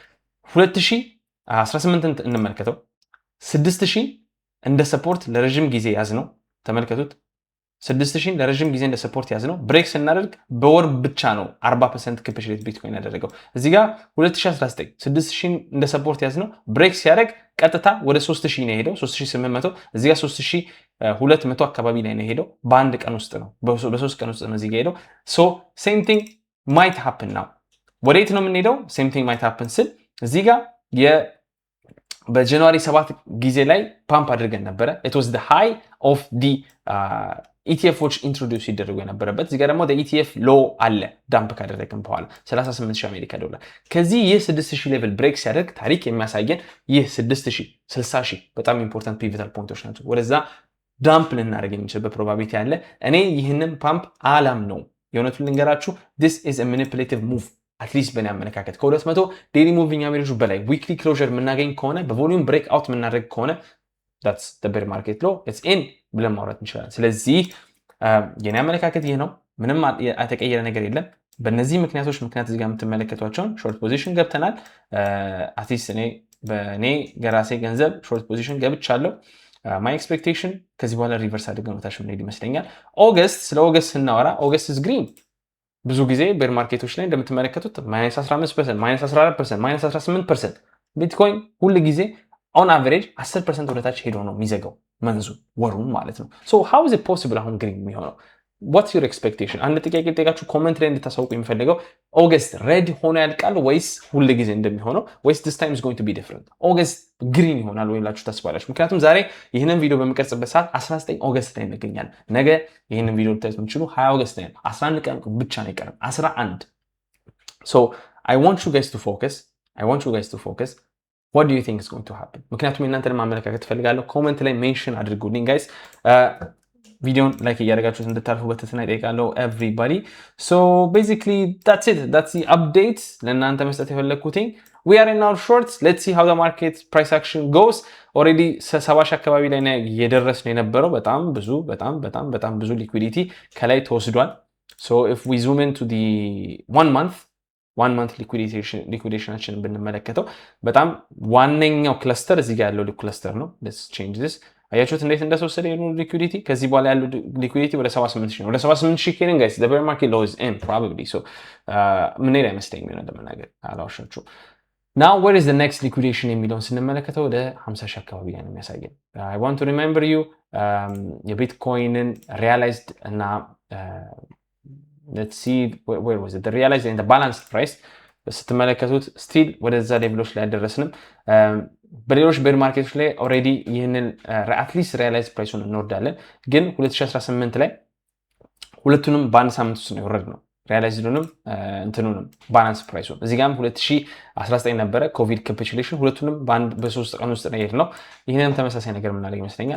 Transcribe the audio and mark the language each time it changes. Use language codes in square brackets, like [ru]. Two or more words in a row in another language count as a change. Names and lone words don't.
[am] 2018ን እንመልከተው። 6,000 እንደ ሰፖርት ለረዥም ጊዜ ያዝ ነው። ተመልከቱት። 6,000 ለረዥም ጊዜ እንደ ሰፖርት ያዝ ነው። ብሬክ ስናደርግ በወር ብቻ ነው 40% ክፕሽሌት ቢትኮይን ያደረገው። እዚህ ጋር 2019 6,000 እንደ ሰፖርት ያዝ ነው። ብሬክ ሲያደርግ ቀጥታ ወደ 3,000 ነው የሄደው፣ 3,800። እዚህ ጋር 3,200 አካባቢ ላይ ነው የሄደው። በአንድ ቀን ውስጥ ነው፣ በ3 ቀን ውስጥ ነው እዚህ ጋር ሄደው። [en] so same thing might happen now። [am] ወዴት ነው የምንሄደው? [en] same thing might happen [am] ስል እዚህ ጋር በጃንዋሪ 7 ጊዜ ላይ ፓምፕ አድርገን ነበረ። [en] it was the high of the [am] ኢቲኤፎች ኢንትሮዲውስ ይደረጉ የነበረበት። እዚህ ጋር ደግሞ ኢቲኤፍ ሎ አለ ዳምፕ ካደረግን በኋላ 38,000 አሜሪካ ዶላር። ከዚህ ይህ 6,000 ሌቭል ብሬክ ሲያደርግ ታሪክ የሚያሳየን ይህ 6,000 60,000 በጣም [en] important pivotal [am] ፖይንቶች ናቸው። ወደዛ ዳምፕ ልናደርግ የሚችልበት ፕሮባቢሊቲ አለ። እኔ ይህንን ፓምፕ አላም ነው የእውነቱን ልንገራችሁ። [en] this is a manipulative move [am] አትሊስት በእኔ አመለካከት ከ200 [en] daily moving average [am] በላይ [en] weekly closure [am] የምናገኝ ከሆነ በቮሊዩም [en] break out [am] የምናደርግ ከሆነ [en] that's the bear market low it's in [am] ብለን ማውራት እንችላለን። ስለዚህ የኔ አመለካከት ይህ ነው። ምንም የተቀየረ ነገር የለም። በእነዚህ ምክንያቶች ምክንያት እዚህ ጋር የምትመለከቷቸውን [en] short position [am] ገብተናል። አትሊስት በእኔ ገራሴ ገንዘብ [en] short position [am] ገብቻለሁ። [en] my expectation [am] ከዚህ በኋላ ሪቨርስ አድርገን ወታች ምንሄድ ይመስለኛል። ኦገስት ስለ ኦገስት ስናወራ [en] August is green። [am] ብዙ ጊዜ ቤር ማርኬቶች ላይ እንደምትመለከቱት -15%፣ -14%፣ -18% ቢትኮይን ሁሉ ጊዜ [en] on average [am] 10% ወደታች ሄዶ ነው የሚዘጋው መንዙ ወሩን ማለት ነው። [en] so how is it possible [am] አሁን ግሪን የሚሆነው? [en] What's your expectation? [am] አንድ ጥያቄ ጠይቃችሁ ኮሜንት ላይ እንድታሳውቁ የሚፈልገው ኦገስት ሬድ ሆኖ ያልቃል ወይስ ሁሉ ጊዜ እንደሚሆነው ወይስ [en] this time is going to be different? [am] ኦገስት ግሪን ይሆናል ወይ ብላችሁ ታስባላችሁ? ምክንያቱም ዛሬ ይህንን ቪዲዮ በሚቀርጽበት ሰዓት 19 ኦገስት ላይ እንገኛለን። ነገ ይህንን ቪዲዮ ልታዩት የምትችሉ 20 ኦገስት ላይ ነው። 11 ቀን ብቻ ነው የቀረን፣ 11። ሶ [en] I want you guys to focus. What do you think is going to happen? [am] ምክንያቱም እናንተን ማመለካከት ፈልጋለሁ። ኮሜንት ላይ ሜንሽን አድርጉልኝ ጋይስ። ቪዲዮን ላይክ እያደረጋችሁት እንድታልፉ በትህትና እጠይቃለሁ ኤቭሪባዲ። [en] so basically that's it. That's the update [am] ለእናንተ መስጠት የፈለግኩትኝ። [en] We are in our shorts. Let's see how the market price action goes. [am] Already 70,000 አካባቢ ላይ የደረስነው የነበረው በጣም ብዙ ሊኩዊዲቲ ከላይ ተወስዷል። [en] So if we zoom into the 1 month [am] ሊኩዊዴሽናችንን ብንመለከተው በጣም ዋነኛው ክለስተር እዚህ ጋር ያለው ክለስተር ነው። [en] let's change this። [am] አያችሁት እንዴት እንደተወሰደ የሆኑ ሊኩዊዲቲ። ከዚህ በኋላ ያለው ሊኩዊዲቲ ወደ 78,000 ነው። ወደ 78,000 ከሄድን ጋይስ [en] the bear market low is in probably. [am] so ምን ላይ አይመስለኝም ነው እንደምናገር አላዋሻችሁም። [en] now where is the next liquidation [am] የሚለውን ስንመለከተው ወደ 50,000 አካባቢ ላይ ነው የሚያሳየን። [en] I want to remember you [am] የቢትኮይንን realized እና [en] let's see where was it the realized and the balanced price [am] ስትመለከቱት ስቲል ወደዛ ሌቭሎች ላይ አደረስንም። በሌሎች ቤር ማርኬቶች ላይ ኦልሬዲ ይህንን አትሊስት ሪያላይዝ ፕራይሱን እንወርዳለን። ግን 2018 ላይ ሁለቱንም በአንድ ሳምንት ውስጥ ነው የወረድነው ሪያላይዝዱንም እንትኑንም ባላንስ ፕራይሱን። እዚህ ጋርም 2019 ነበረ [en] COVID capitulation፣ [am] ሁለቱንም በ3 ቀን ውስጥ ነው የሄድነው። ይህንን ተመሳሳይ ነገር የምናደርግ ይመስለኛል።